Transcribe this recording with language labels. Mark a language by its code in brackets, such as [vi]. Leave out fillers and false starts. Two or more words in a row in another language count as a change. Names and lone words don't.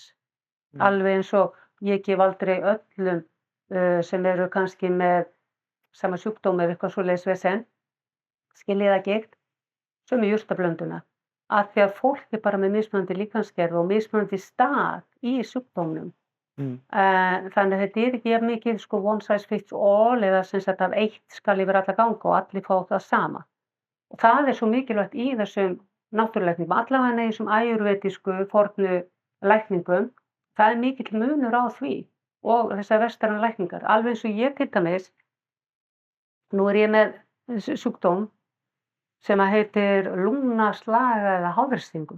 [is] Alveg eins og ég gef aldrei öllum sem eru kannski með sama sjúkdóm eða eitthvað svoleiðis vesen, skiljiðagigt, sömu jurtablönduna. Af því að fólk er bara með mismunandi líkamsgerð og mismunandi stað í sjúkdómnum. Þannig að þetta er ekki jafn mikið sko [en] one size fits all [is] eða sem sagt að eitt skal yfir alla ganga og allir fá það sama. Og það er svo mikilvægt í þessum náttúrulækningum, allavega í þessum ayurvedísku fornu lækningum, það er mikill munur á því og þessar vestrænu lækningar. Alveg eins og ég til dæmis, nú er ég með sjúkdóm sem að heitir lungnaslaga eða háþrýstingur.